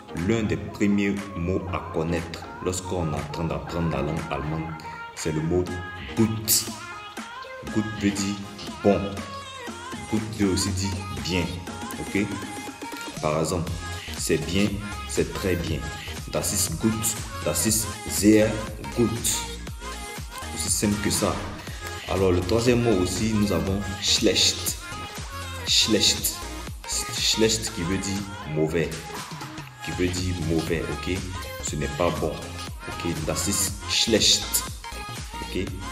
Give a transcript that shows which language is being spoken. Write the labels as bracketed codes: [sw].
[fr] L'un des premiers mots à connaître lorsqu'on est en train d'apprendre la langue allemande, c'est le mot gut. Gut veut dire bon. Gut veut aussi dire bien. Ok. Par exemple, c'est bien, c'est très bien. [de] Das ist gut, das ist sehr gut. [fr] Aussi simple que ça. Alors le troisième mot aussi, nous avons schlecht. Schlecht. Schlecht qui veut dire mauvais. Qui veut dire mauvais, ok. Ce n'est pas bon. Ok. [de] Das ist schlecht. [fr] Ok.